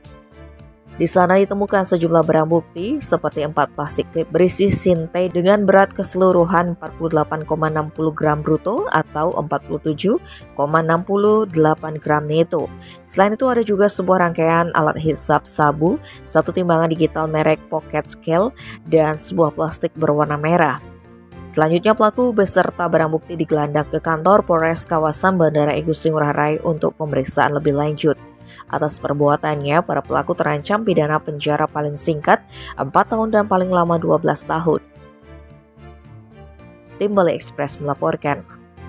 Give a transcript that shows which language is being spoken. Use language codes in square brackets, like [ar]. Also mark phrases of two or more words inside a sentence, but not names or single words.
[id] Di sana ditemukan sejumlah barang bukti seperti 4 plastik klip berisi sinte dengan berat keseluruhan 48,60 gram bruto atau 47,68 gram neto. Selain itu ada juga sebuah rangkaian alat hisap sabu, satu timbangan digital merek Pocket Scale, dan sebuah plastik berwarna merah. Selanjutnya pelaku beserta barang bukti digelandang ke kantor Polres kawasan Bandara I Gusti Ngurah Rai untuk pemeriksaan lebih lanjut. Atas perbuatannya, para pelaku terancam pidana penjara paling singkat 4 tahun dan paling lama 12 tahun. Tim Bali Express melaporkan.